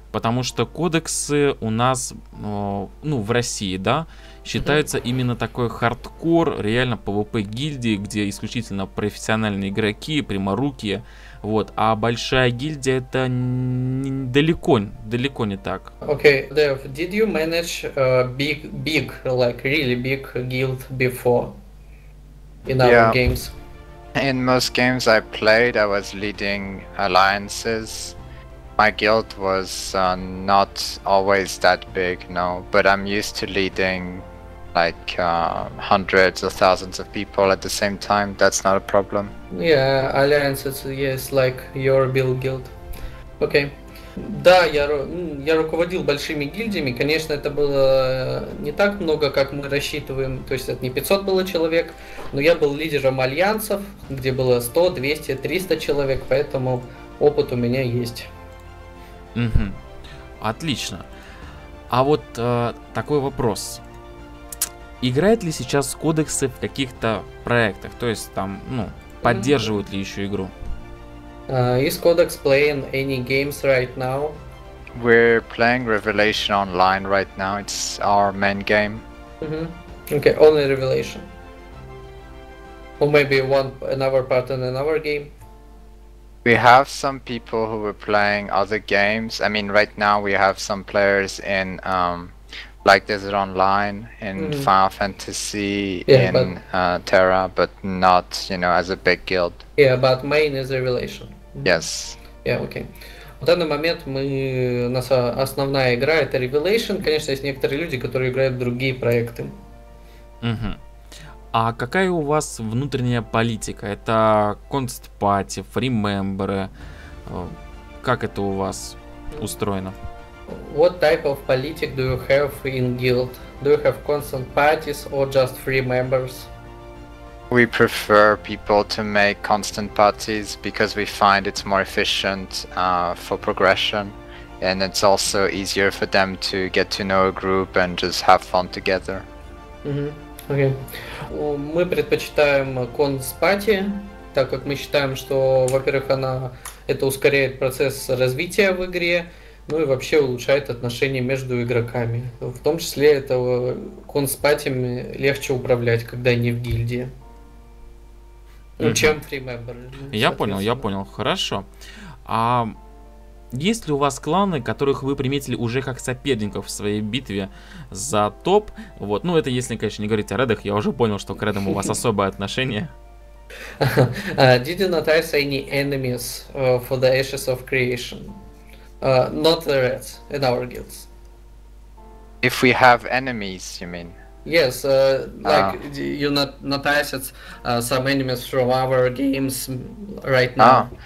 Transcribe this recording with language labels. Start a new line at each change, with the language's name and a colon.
Russian: Потому что кодексы у нас, в России, да, считаются именно такой хардкор, реально PvP гильдии, где исключительно профессиональные игроки, пряморукие, вот. А большая гильдия это далеко не так.
English: Okay, Dev, did you manage big, like really big guild before in our games? In most games I played, I was leading alliances. My guild was not always that big, no, but I'm used to leading like hundreds or thousands of people at the same time. That's not a problem. Yeah, alliances, yes, like your build guild. Okay.
Russian: Да, я руководил большими гильдиями. Конечно, это было не так много, как мы рассчитываем. То есть это не 500 было человек, но я был лидером альянсов, где было 100, 200, 300 человек, поэтому опыт у меня есть. Отлично. А вот такой вопрос. Играет ли сейчас кодексы в каких-то проектах? То есть там, поддерживают ли еще игру?
English: Is Codex playing any games right now? We're playing Revelation online right now. It's our main game. Okay, only Revelation. Or maybe another part in another game? We have some people who were playing other games. I mean, right now we have some players in like Desert Online, in Final Fantasy, in Terra, but not, as a big guild. Yeah, but main is Revelation. Yes. Yeah, okay.
Russian: В данный момент наша основная игра это Revelation. Конечно, есть некоторые люди, которые играют в другие проекты. А какая у вас внутренняя политика? Это конст-пати, фримемберы? Как это у вас устроено?
English: What type of politic do you have in guild? Do you have constant parties or just free members? We prefer people to make constant parties because we find it's more efficient for progression, and it's also easier for them to get to know a group and just have fun together. Okay.
Russian: Мы предпочитаем конспати, так как мы считаем, что, во-первых, это ускоряет процесс развития в игре, ну и вообще улучшает отношения между игроками. В том числе это конспатиями легче управлять, когда они в гильдии. Ну, чем фримембер. Я понял, хорошо. А есть ли у вас кланы, которых вы приметили уже как соперников в своей битве за топ? Вот, ну это если, конечно, не говорить о редах, я уже понял, что к редам у вас особое отношение.
English: Did you notice any enemies for the Ashes of Creation? Not the Reds in our guilds. If we have enemies, you mean? Yes, you noticed some enemies from our games right now.